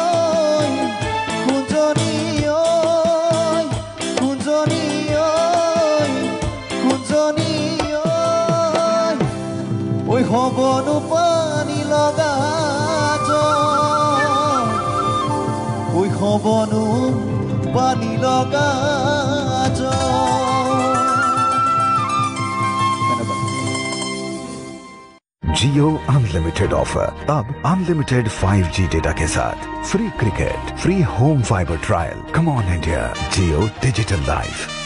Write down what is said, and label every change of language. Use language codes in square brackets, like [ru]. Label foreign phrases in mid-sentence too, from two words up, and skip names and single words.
[as] কুঞ্জনী ঐ কুঞ্জনী ঐ কুঞ্জনী ঐ ঐ হ'বনো পানী লগা ঐ হ'বনো পানী লগা [hi] जियो [en] unlimited offer [hi] अब [en] unlimited 5G data [hi] के साथ [en] free cricket free home fiber trial come on India Jio digital life